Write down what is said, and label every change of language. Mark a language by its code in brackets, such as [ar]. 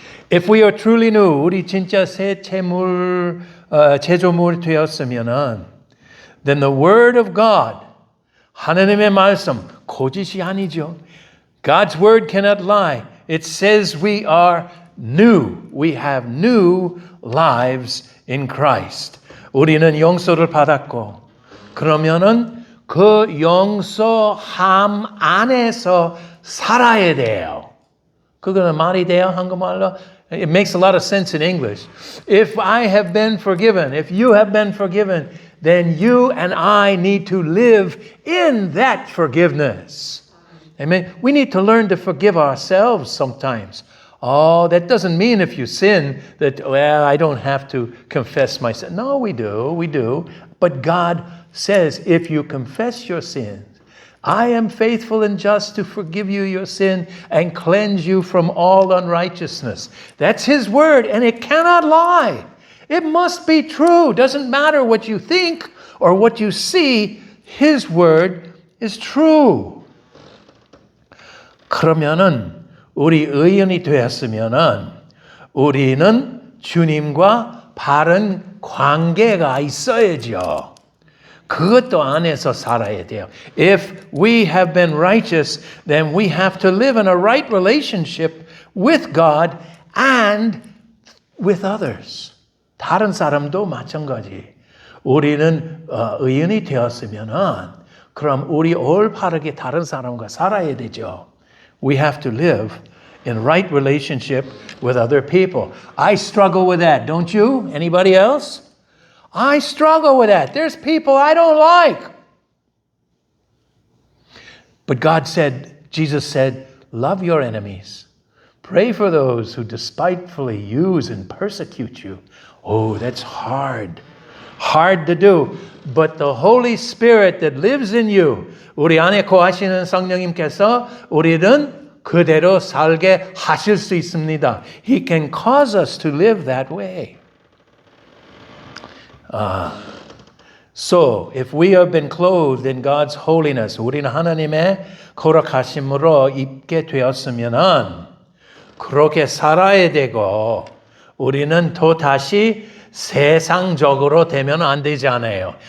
[en] If we are truly new, [ko] 우리 진짜 새 제조물 되었으면은, [en] then the word of God, [ko] 하나님의 말씀, 거짓이 아니죠. [en] God's word cannot lie. It says we are new. We have new lives in Christ. [ko] 우리는 용서를 받았고 그러면은 그 용서함 안에서 살아야 돼요. 그거는 말이 돼요, 한국말로? [en] It makes a lot of sense in English. If I have been forgiven, if you have been forgiven, then you and I need to live in that forgiveness. Amen. We need to learn to forgive ourselves sometimes. Oh, that doesn't mean if you sin that, well, I don't have to confess my sin. No, we do. But God says, if you confess your sins, I am faithful and just to forgive you your sin and cleanse you from all unrighteousness. That's His word, and it cannot lie. It must be true. Doesn't matter what you think or what you see. His word is true. [ko] 그러면은 우리 의인이 되었으면은 우리는 주님과 바른 관계가 있어야죠. 그것도 안에서 살아야 돼요. [en] If we have been righteous, then we have to live in a right relationship with God and with others. [ko] 다른 사람도 마찬가지. 우리는 의인이 되었으면은 그럼 우리 올바르게 다른 사람과 살아야 되죠. [en] We have to live in right relationship with other people. I struggle with that, don't you? Anybody else? I struggle with that. There's people I don't like. But Jesus said, love your enemies. Pray for those who despitefully use and persecute you. Oh, that's hard. Hard to do. But the Holy Spirit that lives in you, [ko] 우리 안에 거하시는 성령님께서 우리는 그대로 살게 하실 수 있습니다. [en] He can cause us to live that way. So, if we have been clothed in God's holiness, [ko] 우리는 하나님의 거룩하심으로 입게 되었으면은 그렇게 살아야 되고 우리는 또 다시 세상적으로 되면 안 되잖아요.